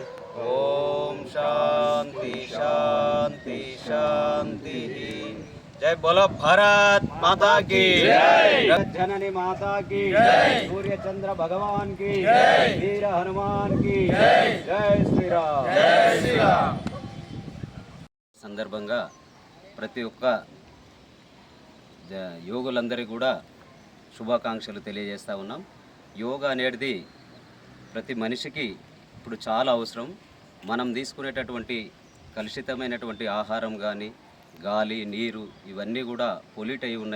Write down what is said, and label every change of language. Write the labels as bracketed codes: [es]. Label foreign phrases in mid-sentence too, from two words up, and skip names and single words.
[sa] ओं शान्ति शान्ति शान्ति. [hi] जै बोलो भारत माता की जय, जननी माता की जय, सूर्य चंद्र भगवान की जय, वीर हनुमान की जय, जय श्री राम, जय श्री राम. [te] సందర్భంగా ప్రతి ఒక్క యోగులందరికీ కూడా శుభాకాంక్షలు తెలియజేస్తూ ఉన్నాం. యోగా అనేది ప్రతి మనిషికి ఇప్పుడు చాలా అవసరం. మనం తీసుకునేటటువంటి కలుషితమైనటువంటి ఆహారం కానీ, గాలి, నీరు ఇవన్నీ కూడా పొల్యూట్ అయి ఉన్నాయి.